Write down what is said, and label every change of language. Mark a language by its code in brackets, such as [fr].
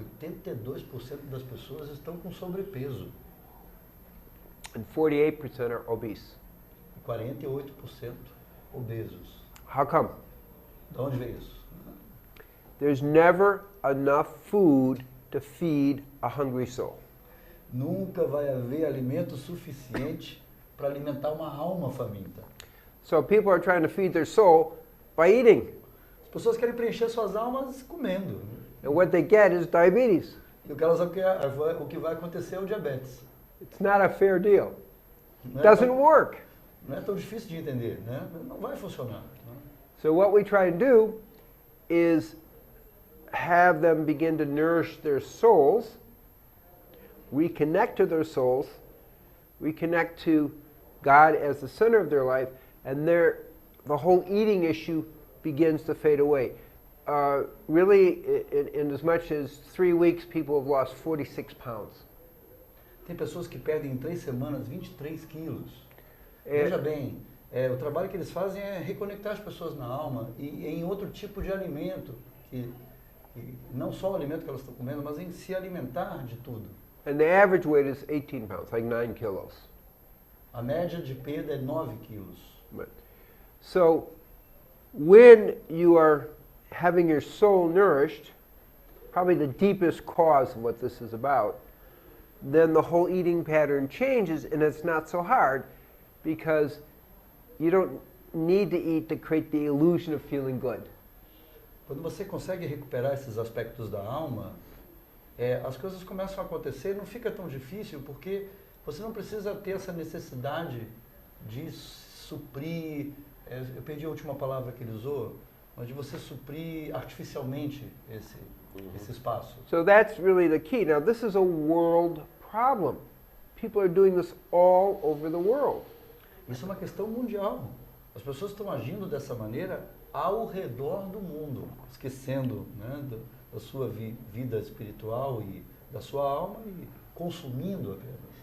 [pt] 82% das pessoas estão com sobrepeso. [en] And 48% are obese. [pt] E 48% obesos. [en] How come? [pt] De onde vem isso? [en] There's never enough food to feed a hungry soul. [pt] Nunca vai haver alimento suficiente para alimentar uma alma faminta. [en] So people are trying to feed their soul by eating. [pt] As pessoas querem preencher suas almas comendo. [en] And what they get is diabetes. [pt] E o que vai acontecer é o diabetes. [en] It's not a fair deal. [pt] Não é [en] Doesn't [pt] tão, [en] work. [pt] não é tão difícil de entender, né? Não vai funcionar. Né? [en] So what we try and do is have them begin to nourish their souls, reconnect to their souls, reconnect to God as the center of their life, and the whole eating issue begins to fade away. Really, in as much as 3 weeks, people have lost 46 pounds. [pt] Tem pessoas que perdem em 3 semanas 23 quilos. Veja bem, o trabalho que eles fazem é reconectar as pessoas na alma e em outro tipo de alimento, que não só o alimento que elas estão comendo, mas em se alimentar de tudo. [en] And the average weight is 18 pounds, like 9 kilos. [pt] A média de perda é 9 quilos. [en] Right. So, when you are having your soul nourished, probably the deepest cause of what this is about, then the whole eating pattern changes, and it's not so hard because you don't need to eat to create the illusion of feeling good. [pt] Quando você consegue recuperar esses aspectos da alma, as coisas começam a acontecer, não fica tão difícil, porque você não precisa ter essa necessidade de suprir, eu perdi a última palavra que ele usou, mas de você suprir artificialmente esse espaço. [en] So that's really the key. Now this is a world problem. People are doing this all over the world. [pt] Isso é uma questão mundial. As pessoas estão agindo dessa maneira ao redor do mundo, esquecendo, né, da sua vida espiritual e da sua alma e consumindo apenas.